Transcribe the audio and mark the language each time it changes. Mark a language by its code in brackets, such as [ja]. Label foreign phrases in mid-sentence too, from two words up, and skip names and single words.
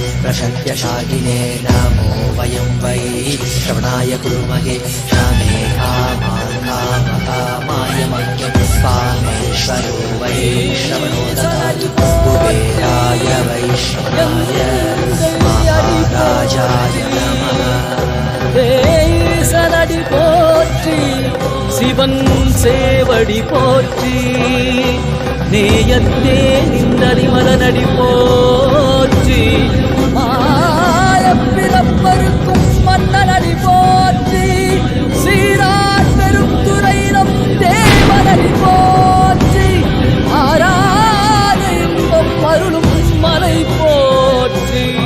[sa] शक्यशालिने नमो वयं वै श्रवणाय कुर्महे रामे कामाय मह्यपुष्पामेश्वरो वै श्रवणो ददातु कुबेराय वैश्रवणाय महाराजाय नमः [ta] சலடி போற்றி சிவன் சேவடி போற்றி நேயத்தே நின்றடி மலனடி போற்றி மாயப்பிறப்பருக்கும் மன்னனடி போற்றி சீரார் பெருந்துரையிடம் தேவனடி போற்றி ஆராத இன்பம் அருளும் மலை போற்றி